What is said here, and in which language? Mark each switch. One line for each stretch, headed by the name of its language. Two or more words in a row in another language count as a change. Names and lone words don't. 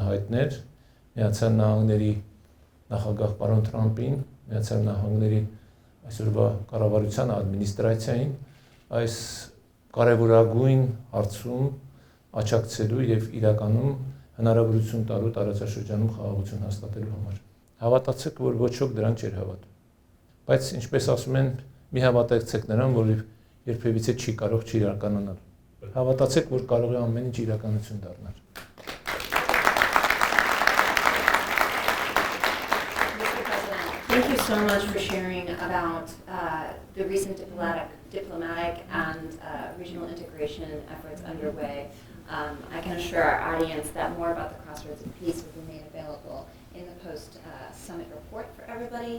Armenian: հայտնել Միացյալ Նահանգների նախագահ պարոն Թրամփին, Միացյալ Նահանգների այսօրվա կառավարության ադմինիստրացիային այս կարևորագույն հարցում աջակցելու եւ իրականում հնարավորություն տալու տարածաշրջանում խաղաղություն հաստատելու համար։ Հավատացեք, որ ոչ ոք դրան չէր հավատում։ Բայց ինչպես ասում են, մի հավատացեք նրան, որ երբևիցե չի կարող չիրականանալ։ Հավատացեք, որ կարող է ամեն ինչ իրականություն դառնալ։
English: Thank you so much for sharing about the recent diplomatic and regional integration efforts underway. I can assure our audience that more about the Crossroads of Peace will be made available in the post-summit report for everybody.